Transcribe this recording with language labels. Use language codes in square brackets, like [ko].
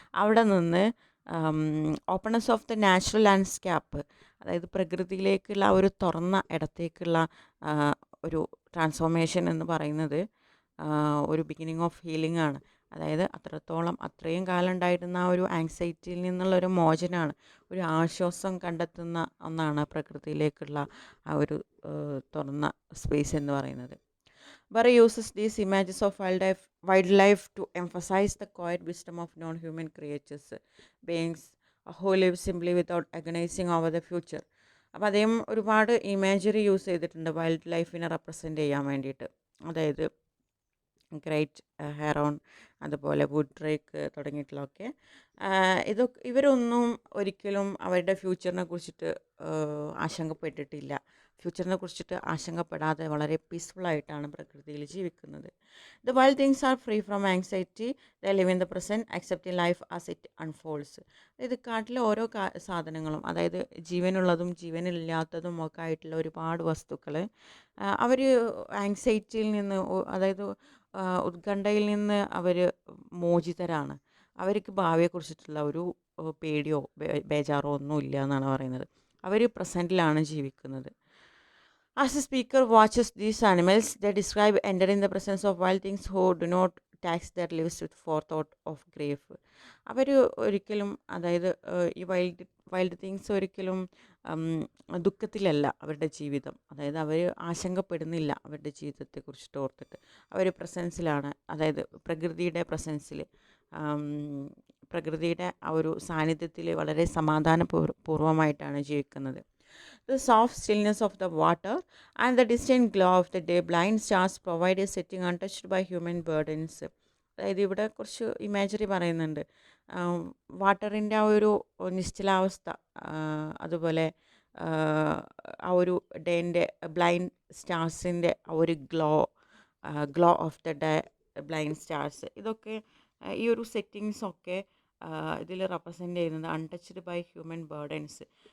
[ml] അവിടെ നിന്ന് [en] openness of the natural landscape, [ml] അതായത് പ്രകൃതിയിലേക്കുള്ള ഒരു തുറന്ന ഇടത്തേക്കുള്ള ഒരു ട്രാൻസ്ഫോർമേഷൻ എന്ന് പറയുന്നത് ഒരു [en] beginning of healing [ml] ആണ്. അതായത് അത്രയും കാലം ഉണ്ടായിരുന്ന ആ ഒരു ആങ്സൈറ്റിയിൽ നിന്നുള്ളൊരു മോചനമാണ്, ഒരു ആശ്വാസം കണ്ടെത്തുന്ന ഒന്നാണ് പ്രകൃതിയിലേക്കുള്ള ആ ഒരു തുറന്ന സ്പേസ് എന്ന് പറയുന്നത്. [en] Burry uses these images of wildlife to emphasize the quiet wisdom of non-human creatures, beings who live simply without agonizing over the future. [ml] അപ്പോൾ അദ്ദേഹം ഒരുപാട് ഇമേജറി യൂസ് ചെയ്തിട്ടുണ്ട് വൈൽഡ് ലൈഫിനെ റെപ്രസെൻ്റ് ചെയ്യാൻ വേണ്ടിയിട്ട്. അതായത് ഗ്രേറ്റ് ഹെറോൺ, അതുപോലെ വുഡ് ഡ്രേക്ക് തുടങ്ങിയിട്ടുള്ളതൊക്കെ. ഇവരൊന്നും ഒരിക്കലും അവരുടെ ഫ്യൂച്ചറിനെ കുറിച്ചിട്ട് ആശങ്കപ്പെട്ടിട്ടില്ല. ഫ്യൂച്ചറിനെ കുറിച്ചിട്ട് ആശങ്കപ്പെടാതെ വളരെ പീസ്ഫുള്ളായിട്ടാണ് പ്രകൃതിയിൽ ജീവിക്കുന്നത്. [en] The wild things are free from anxiety, they live in the present accepting life as it unfolds. [ml] അതായത് കാട്ടിലെ ഓരോ സാധനങ്ങളും, അതായത് ജീവനുള്ളതും ജീവനില്ലാത്തതും ഒക്കെ ആയിട്ടുള്ള ഒരുപാട് വസ്തുക്കൾ അവർ ആങ്സൈറ്റിയിൽ നിന്ന്, അതായത് ഉത്കണ്ഠയിൽ നിന്ന് അവർ മോചിതരാണ്. അവർക്ക് ഭാവിയെക്കുറിച്ചിട്ടുള്ള ഒരു പേടിയോ ബേജാറോ ഒന്നും ഇല്ല എന്നാണ് പറയുന്നത്. അവർ പ്രസൻറ്റിലാണ് ജീവിക്കുന്നത്. [en] As the speaker watches these animals, they describe entering the presence of wild things who do not tax their lives with forethought of grief. [ml] അവർ ഒരിക്കലും, അതായത് ഈ വൈൽഡ് തിങ്സ് ഒരിക്കലും ദുഃഖത്തിലല്ല അവരുടെ ജീവിതം. അതായത് അവർ ആശങ്കപ്പെടുന്നില്ല അവരുടെ ജീവിതത്തെക്കുറിച്ചിട്ട് ഓർത്തിട്ട്. അവർ പ്രസൻസിലാണ്, അതായത് പ്രകൃതിയുടെ പ്രസൻസിൽ, പ്രകൃതിയുടെ ആ ഒരു സാന്നിധ്യത്തിൽ വളരെ സമാധാനപൂർവ്വമായിട്ടാണ് ജീവിക്കുന്നത്. [en] The soft stillness of the water and the distant glow of the day blind stars provide a setting untouched by human burdens. [ml] അതായത് ഇവിടെ കുറച്ച് ഇമാജറി പറയുന്നുണ്ട്. വാട്ടറിൻ്റെ ആ ഒരു നിശ്ചലാവസ്ഥ, അതുപോലെ ആ ഒരു ഡേൻ്റെ ബ്ലൈൻഡ് സ്റ്റാർസിൻ്റെ ആ ഒരു [en] glow of the day blind stars, [ml] ഇതൊക്കെ ഈ ഒരു സെറ്റിങ്സൊക്കെ ഇതിൽ റെപ്രസെൻ്റ് ചെയ്യുന്നത് [en] Untouched by human burdens.